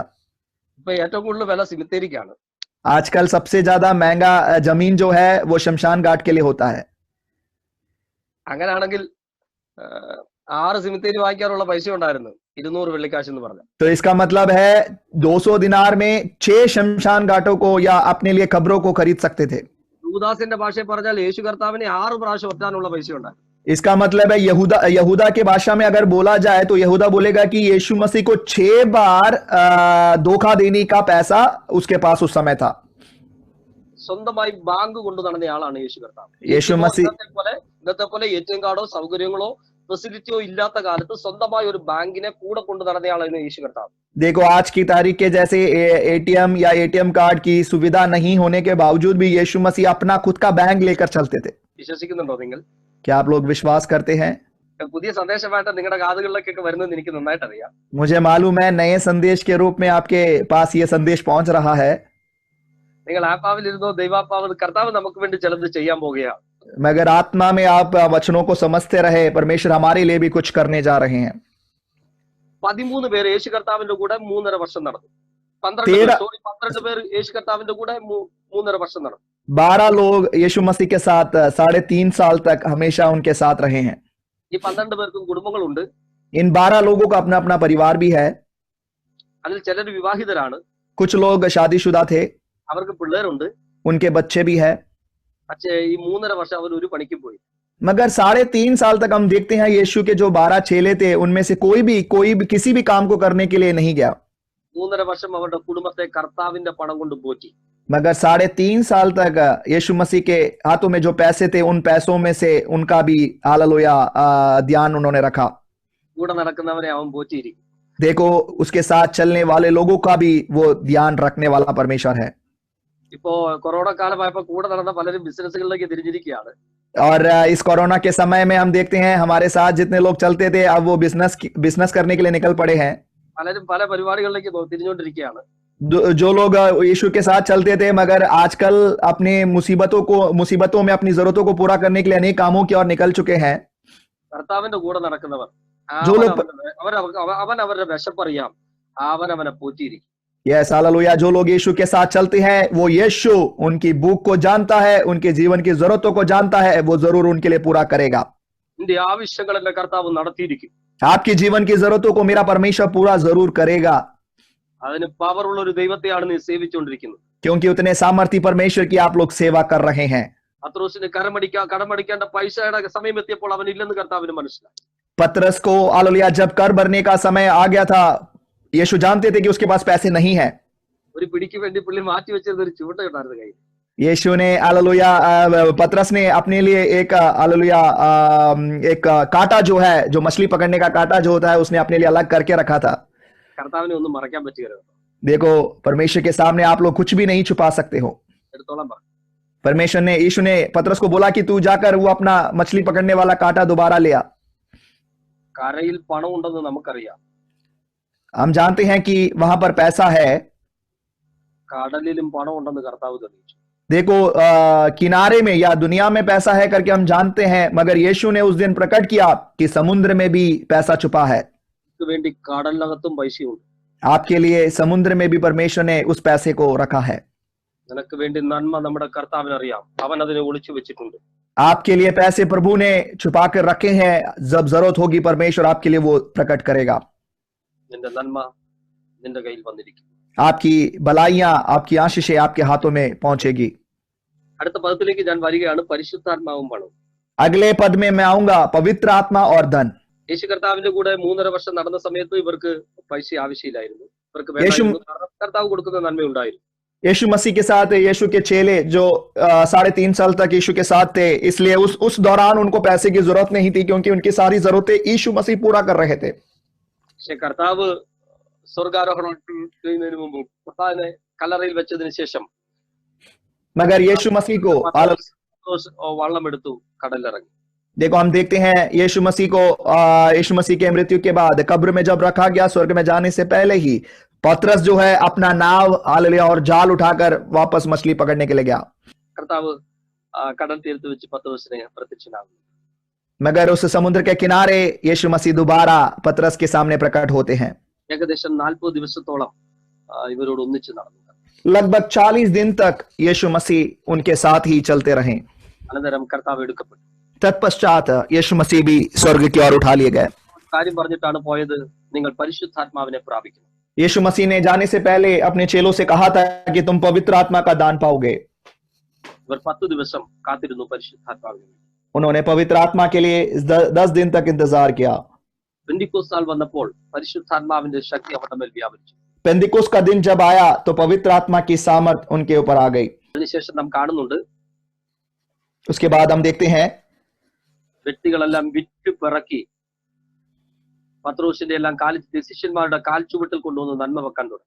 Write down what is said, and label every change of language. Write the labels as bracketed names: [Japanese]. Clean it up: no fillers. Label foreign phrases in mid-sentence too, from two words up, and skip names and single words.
[Malayalam] ഇപ്പൊ ഏറ്റവും കൂടുതൽ വില സിമിത്തേരിക്കാണ്. [Hindi] आजकल सबसे ज्यादा महंगा जमीन जो है वो शमशान घाट के लिए होता है. [Malayalam] അങ്ങനെയാണെങ്കിൽ 6 സിമിത്തേരി വാങ്ങിക്കാനുള്ള പൈസ ഉണ്ടായിരുന്നു. 200 വെള്ളിക്കാശ് എന്ന് പറഞ്ഞു. [Hindi] तो इसका मतलब है 200 दिनार में 6 शमशान घाटों को या अपने लिए कब्रों को खरीद सकते थे. [Malayalam] യൂദാസിന്റെ ഭാഷയിൽ പറഞ്ഞാൽ യേശു കർത്താവിനെ 6 പ്രാവശ്യം ഒറ്റാനുള്ള പൈസ ഉണ്ടായി. [Hindi] इसका मतलब है यहूदा के भाषा में अगर बोला जाए तो यहूदा बोलेगा कि यीशु मसीह को 6 बार धोखा देने का पैसा उसके पास उस समय था. [Malayalam] സ്വന്തമായി ബാങ്ക് കൊണ്ടു നടന്നയാളാണ് യേശു കർത്താവ്. യേശു മസീഹ് ഇന്നത്തെ പോലെ എടിഎം കാർഡോ സൗകര്യങ്ങളോ ഫെസിലിറ്റിയോ ഇല്ലാത്ത കാലത്ത് സ്വന്തമായി ഒരു ബാങ്കിനെ കൂടെ കൊണ്ടു നടന്നയാളാണ് യേശു കർത്താവ്. [Hindi] देखो आज की तारीख के जैसे एटीएम या एटीएम कार्ड की सुविधा नहीं होने के बावजूद भी यीशु मसीह अपना खुद का बैंक लेकर चलते थे. [Malayalam] വിശ്വസിക്കുന്നുണ്ടോ നിങ്ങൾ? [Hindi] क्या आप लोग विश्वास करते हैं? [Malayalam] പുതിയ സന്ദേശമായിട്ട് നിങ്ങളുടെ കാതുകളിലേക്കൊക്കെ വരുന്നത് എനിക്ക് നന്നായിട്ട് അറിയാം. [Hindi] मुझे मालूम है नए संदेश के रूप में आपके पास ये संदेश पहुंच रहा है. [Malayalam] നിങ്ങൾ ആത്മാവിലിരുന്നോ ദൈവാത്മാവ് കർത്താവ് നമുക്ക് വേണ്ടി ചിലത് ചെയ്യാൻ പോകുകയാണ്. [Hindi] मगर आत्मा में आप वचनों को समझते रहे, परमेश्वर हमारे लिए भी कुछ करने जा रहे हैं. [Malayalam] 13 പേര് യേശു കർത്താവിന്റെ കൂടെ 3.5 വർഷം നടന്നു. 12 പേര് യേശു കർത്താവിന്റെ കൂടെ 3.5 വർഷം നടന്നു. [Hindi] 12 लोग यीशु मसीह के साथ 3.5 साल तक हमेशा उनके साथ रहे हैं. [Malayalam] ഈ 12 പേർക്കും കുടുംബങ്ങളുണ്ട്. [Hindi] इन 12 लोगों का अपना अपना परिवार भी है. [Malayalam] അതിൽ ചിലർ വിവാഹിതരാണ്. [Hindi] कुछ लोग शादीशुदा थे, [Malayalam] അവർക്ക് പിള്ളേരുണ്ട്. [Hindi] उनके बच्चे भी है. [Malayalam] പക്ഷേ ഈ 3.5 വർഷം അവർ ഒരു പണിക്കും പോയി. [Hindi] मगर 3.5 साल तक हम देखते हैं यीशु के जो 12 चेले थे उनमें से कोई भी किसी भी काम को करने के लिए नहीं गया. [Malayalam] 3.5 വർഷം അവരുടെ കുടുംബത്തെ കർത്താവിന്റെ പണം കൊണ്ട് പോറ്റി. [Hindi] मगर 3.5 साल तक यीशु मसीह के हाथों में जो पैसे थे उन पैसों में से उनका भी हालेलुया ध्यान उन्होंने रखा. [Malayalam] കൂടെ നടക്കുന്നവരെ അവൻ പോറ്റിയിരിക്കും. [Hindi] देखो उसके साथ चलने वाले लोगों का भी वो ध्यान रखने वाला परमेश्वर है. [Malayalam] ഇപ്പോ കൊറോണ കാലമായപ്പോ കൂടെ നടന്ന പലരും ബിസിനസ്സുകളിലേക്ക് തിരിഞ്ഞിരിക്കുകയാണ്. [Hindi] और इस कोरोना के समय में हम देखते हैं हमारे साथ जितने लोग चलते थे अब वो बिजनेस करने के लिए निकल पड़े हैं. [Malayalam] പലരും പല പരിപാടികളിലേക്ക് തിരിഞ്ഞുകൊണ്ടിരിക്കുകയാണ്. [Hindi] जो लोग यीशु के साथ चलते थे मगर आजकल अपने मुसीबतों में अपनी जरूरतों को पूरा करने के लिए अनेक कामों की ओर निकल चुके हैं. [Malayalam] കർത്താവിന്റെ കൂടെ നടക്കുന്നവർ [Hindi] जो लोग [Malayalam] അവൻ അവരുടെ വിശപ്പറിയാം, അവൻ അവനെ പോറ്റിയിരിക്കും. [Hindi] यस हालेलुया, जो लोग यीशु के साथ चलते हैं वो यीशु उनकी भूख को जानता है, उनके जीवन की जरूरतों को जानता है, वो जरूर उनके लिए पूरा करेगा. [Malayalam] നിന്റെ ആവശ്യങ്ങളെല്ലാം കർത്താവ് നടത്തിയിരിക്കും. [Hindi] आपकी जीवन की जरूरतों को मेरा परमेश्वर पूरा जरूर करेगा. [Malayalam] അതിന് പവറുള്ള ഒരു ദൈവത്തെയാണ് നീ സേവിച്ചുകൊണ്ടിരിക്കുന്നത്. [Hindi] क्योंकि उतने सामर्थी परमेश्वर की आप लोग सेवा कर रहे हैं. [Malayalam] പത്രോസിന് കടമടിക്കേണ്ട പൈസയുടെ സമയം എത്തിയപ്പോൾ അവൻ ഇല്ലെന്ന് കർത്താവിന് മനസ്സിലായി. [Hindi] पतरस को हालेलुया जब कर भरने का समय आ गया था, यीशु जानते थे कि उसके पास पैसे नहीं है. [Malayalam] ഒരു പിടിക്ക് വേണ്ടി പുള്ളി മാറ്റി വെച്ചിരുന്ന ഒരു ചൂണ്ടയുണ്ടായിരുന്നു കയ്യിൽ. [Hindi] यीशु ने हालेलुया पतरस ने अपने लिए एक हालेलुया एक कांटा जो है, जो मछली पकड़ने का कांटा जो होता है, उसने अपने लिए अलग करके रखा था. [Malayalam] കർത്താവിനെ ഒന്നും മറക്കാൻ പറ്റുകയില്ല. [Hindi] देखो परमेश्वर के सामने आप लोग कुछ भी नहीं छुपा सकते हो. [Malayalam] എടുത്തോളം പറ. [Hindi] परमेश्वर ने यीशु ने पतरस को बोला कि तू जाकर वो अपना मछली पकड़ने वाला कांटा दोबारा ले आ. [Malayalam] കരയിൽ പണം ഉണ്ടെന്ന് നമുക്കറിയാം. [Hindi] हम जानते हैं कि वहां पर पैसा है. [Malayalam] കടലിലും പണം ഉണ്ടെന്ന് കർത്താവ് തെളിയിച്ചു. [Hindi] देखो किनारे में या दुनिया में पैसा है करके हम जानते हैं, मगर यीशु ने उस दिन प्रकट किया कि समुद्र में भी पैसा छुपा है. [Malayalam] വേണ്ടി കടലിനകത്തും പൈസയുണ്ട്. [Hindi] आपके लिए समुद्र में भी परमेश्वर ने उस पैसे को रखा है. [Malayalam] നിനക്ക് വേണ്ടി നന്മ നമ്മുടെ കർത്താവിന് അറിയാം. അവൻ അതിനെ ഒളിച്ചു വെച്ചിട്ടുണ്ട്. [Hindi] आपके लिए पैसे प्रभु ने छुपा कर रखे हैं. जब जरूरत होगी परमेश्वर आपके लिए वो प्रकट करेगा. [Malayalam] നിന്റെ നന്മ നിന്റെ കയ്യിൽ വന്നിരിക്കും. [Hindi] आपकी भलाइयां, आपकी आशीषें आपके हाथों में पहुंचेगी. [Malayalam] അടുത്ത പദത്തിലേക്ക് ഞാൻ വരികയാണ്. പരിശുദ്ധാത്മാവും പണവും. [Hindi] अगले पद में मैं आऊंगा, पवित्र आत्मा और धन. [Malayalam] യേശു കർത്താവിന്റെ കൂടെ 3.5 വർഷം നടന്ന സമയത്ത് ഇവർക്ക് പൈസ ആവശ്യമില്ലായിരുന്നു. ഇവർക്ക് വേണ്ടായിരുന്നു. കാരണം കർത്താവ് കൊടുക്കുന്ന നന്മയുണ്ടായിരുന്നു. [Hindi] यीशु मसीह के साथ यीशु के चेले जो 3.5 साल तक यीशु के साथ थे, इसलिए उस दौरान उनको पैसे की जरूरत नहीं थी, क्योंकि उनकी सारी जरूरतें यीशु मसीह पूरा कर रहे थे. [Malayalam] പക്ഷെ കർത്താവ് സ്വർഗാരോഹണം ചെയ്യുന്നതിന് മുമ്പ് കർത്താവിനെ കല്ലറയിൽ വെച്ചതിന് ശേഷം [Hindi] मगर यीशु मसीह को [Malayalam] വള്ളം എടുത്തു കടലിറങ്ങി. [Hindi] देखो हम देखते हैं यीशु मसीह के मृत्यु के बाद कब्र में जब रखा गया, स्वर्ग में जाने से पहले ही पतरस जो है अपना नाव हालेलुया और जाल उठाकर वापस मछली पकड़ने के लिए गया. [Malayalam] കർത്താവ് കടൽ തീരത്ത് വെച്ച് പത്രോസിനെ പ്രത്യക്ഷനാകുന്നു. [Hindi] मगर उस समुद्र के किनारे यीशु मसीह दोबारा पतरस के सामने प्रकट होते हैं. [Malayalam] ഏകദേശം 40 ദിവസത്തോളം ഇവരോട് ഒന്നിച്ച് നടന്നു. [Hindi] लगभग 40 दिन तक यीशु मसीह उनके साथ ही चलते रहे. [Malayalam] അനന്തരം കർത്താവ് എടുക്കപ്പെട്ടു. [Hindi] तत्पश्चात यीशु मसीह भी स्वर्ग की ओर उठा लिए गए. [Malayalam] കാര്യം പറഞ്ഞിട്ടാണ് പോയത്. നിങ്ങൾ പരിശുദ്ധാത്മാവിനെ പ്രാപിക്കണം. [Hindi] यीशु मसीह ने जाने से पहले अपने चेलों से कहा था कि तुम पवित्र आत्मा का दान पाओगे. [Malayalam] ഇവർ 10 ദിവസം കാത്തിരുന്നു പരിശുദ്ധാത്മാവിന്. [Hindi] उन्होंने पवित्र आत्मा के लिए 10 दिन तक इंतजार किया. [Malayalam] പെന്തിക്കോസ്ത് നാൾ വന്നപ്പോൾ പരിശുദ്ധാത്മാവിന്റെ ശക്തി അവരുടെ മേൽ വ്യാപരിച്ചു. [Hindi] पेंतिकुस्त का दिन जब आया तो पवित्र आत्मा की सामर्थ उनके ऊपर आ गई. [Malayalam] അതിനുശേഷം നാം കാണുന്നുണ്ട് [Hindi] उसके बाद हम देखते हैं [Malayalam] വ്യക്തികളെല്ലാം വിറ്റു പിറക്കി പത്രോസിന്റെ എല്ലാം ശിഷ്യന്മാരുടെ കാൽച്ചുവട്ടിൽ കൊണ്ടുവന്ന് നന്മ വെക്കാൻ തുടങ്ങി.